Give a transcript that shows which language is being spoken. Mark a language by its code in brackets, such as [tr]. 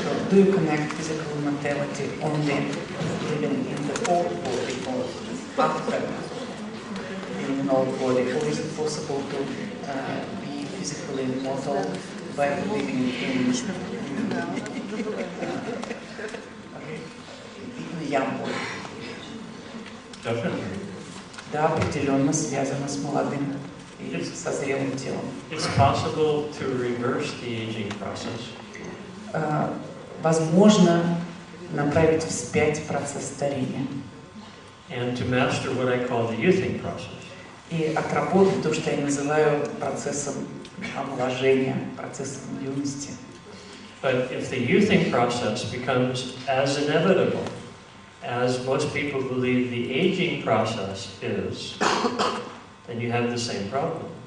[en] Do you connect physical mortality only living in the old body or after living in an old body, or is it possible to be physically immortal by living in a young body? Definitely. [ru] Да, определенно связано с молодым или со зрелым телом. [en] It's possible to reverse the aging process. [ru] Возможно направить вспять процесс старения. [en] And to master what I call the youthing process. [ru] И отработать то, что я называю процессом омоложения, процессом юности. [en] But if the youthing process becomes as inevitable as most people believe the aging process is, then you have the same problem.